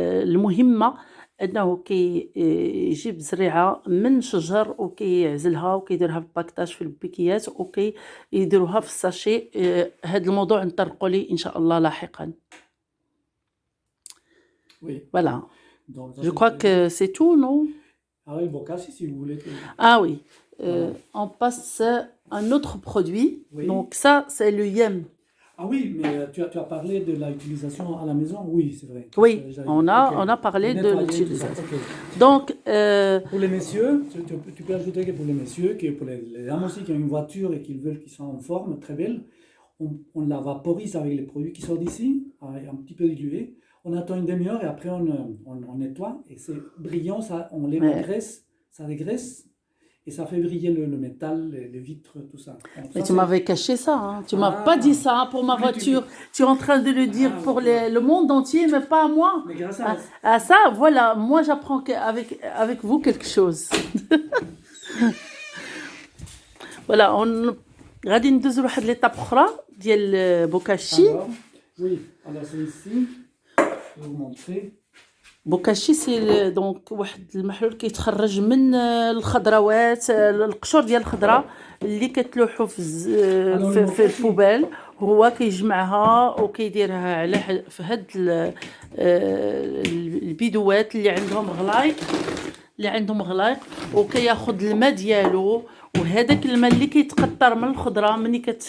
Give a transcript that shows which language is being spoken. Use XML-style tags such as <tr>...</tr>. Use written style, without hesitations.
<ar>المهمه انه كيجيب زريعه من شجر وكيعزلها وكيديرها في باكتاج في البيكيات وكيديروها في الساشي هاد الموضوع نطرقوا ليه ان شاء الله لاحقا.</ar> <fr>Oui. Voilà. Donc, je crois que c'est tout, non? Ah oui, bokashi si vous voulez. Ah oui. On passe à un autre produit. Oui. Donc ça, c'est le yam. Ah oui, mais tu as parlé de l'utilisation à la maison. Oui, c'est vrai. Oui, on a parlé de l'utilisation. Okay. Donc... pour les messieurs, tu peux ajouter que pour les messieurs, que pour les dames aussi qui ont une voiture et qui veulent qu'ils soient en forme, très belle, on la vaporise avec les produits qui sortent d'ici, un petit peu dilués. On attend une demi-heure et après on nettoie et c'est brillant, ça, on les régresse, ça régresse et ça fait briller le métal, les vitres, tout ça. Donc, mais ça, tu m'avais caché ça, hein. Tu m'as pas dit ça hein, pour ma voiture. Tu es en train de le dire pour le monde entier, mais pas à moi. Mais grâce à ça, voilà, moi j'apprends avec vous quelque chose.</fr> <ar>Voilà, غادي ندوزو لواحد ليطاب اخرى ديال بوكاشي.</ar> <fr>Oui, alors c'est ici. vous montrer.</fr> <ar>بوكاشي سي دونك واحد المحلول كيتخرج من الخضروات القشور ديال الخضره اللي كتلوحوا في البوبال هو كيجمعها وكيديرها على في هاد البيدوات اللي عندهم غلايق وكياخذ الماء ديالو وهذاك الماء اللي كيتقطر من الخضره ملي</ar>